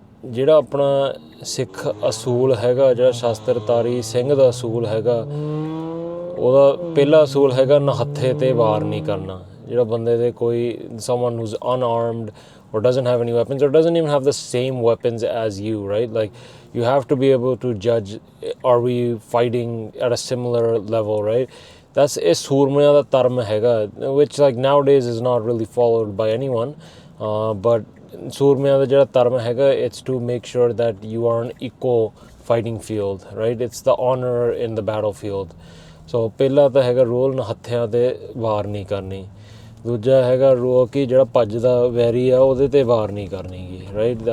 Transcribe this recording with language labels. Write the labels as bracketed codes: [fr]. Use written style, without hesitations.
[pa] ਜਿਹੜਾ ਆਪਣਾ ਸਿੱਖ ਅਸੂਲ ਹੈਗਾ, ਜਿਹੜਾ ਸ਼ਾਸਤਰਤਾਰੀ ਸਿੰਘ ਦਾ ਅਸੂਲ ਹੈਗਾ, ਉਹਦਾ ਪਹਿਲਾ ਅਸੂਲ ਹੈਗਾ ਨਹੱਥੇ ਤੇ ਵਾਰ ਨਹੀਂ ਕਰਨਾ। ਜਿਹੜਾ ਬੰਦੇ ਦੇ ਕੋਈ [en] someone who's unarmed or doesn't have any weapons or doesn't even have the same weapons as you, right? Like, you have to be able to judge, are we fighting at a similar level, right? That's [pa] ਇਹ ਸੂਰਮਿਆਂ ਦਾ ਧਰਮ ਹੈਗਾ, [en] which like nowadays is not really followed by anyone, but [pa] ਸੂਰਮਿਆਂ ਦਾ ਜਿਹੜਾ ਧਰਮ ਹੈਗਾ, [en] it's to make sure that you are an equal fighting field, right? It's the honor in the battlefield. [pa] So ਪਹਿਲਾ ਤਾਂ ਹੈਗਾ rule ਨਹੱਥਿਆਂ ਤੇ ਵਾਰ ਨਹੀਂ ਕਰਨੀ। ਦੂਜਾ ਹੈਗਾ ਰੂਲ ਕਿ ਜਿਹੜਾ ਭੱਜਦਾ ਵੈਰੀ ਆ ਉਹਦੇ ਤੇ ਵਾਰ ਨਹੀਂ ਕਰਨੀ ਗੀ, [en] right?